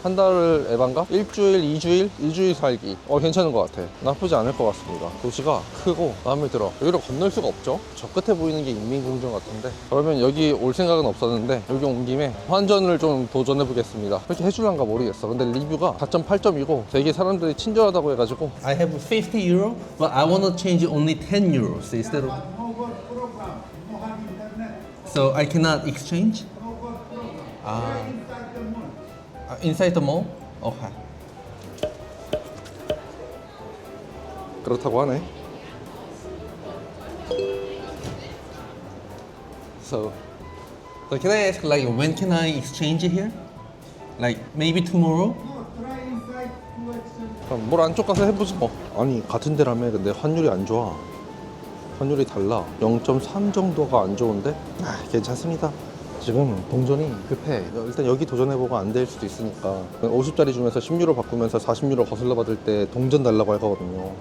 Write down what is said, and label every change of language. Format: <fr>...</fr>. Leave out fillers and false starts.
<ko>한 달 에반가? 일주일, 이주일 살기. 괜찮은 것 같아. 나쁘지 않을 것 같습니다. 도시가 크고 마음에 들어. 여기를 건널 수가 없죠. 저 끝에 보이는 게 인민공정 같은데, 그러면 여기 올 생각은 없었는데 여기 온 김에 환전을 좀 도전해 보겠습니다. 그렇게 해줄란가 모르겠어. 근데 리뷰가 4.8점이고 되게 사람들이 친절하다고 해가지고</ko> <en>I have 50 euro, but I want to change only 10 euros instead of... So I cannot exchange? Inside the mall? Okay.</en> <ko>그렇다고 하네.</ko> <en>So can I ask, like, when can I exchange it here? Like maybe tomorrow?</en> <ko>그럼 뭘 안쪽 가서 해보지 뭐. 아니 같은 데라며. 근데 환율이 안 좋아. 환율이 달라. 0.3 정도가 안 좋은데 괜찮습니다. 지금 동전이 급해. 일단 여기 도전해보고 안 될 수도 있으니까 50짜리 중에서 10유로 바꾸면서 40유로 거슬러 받을 때 동전 달라고 하거든요.</ko>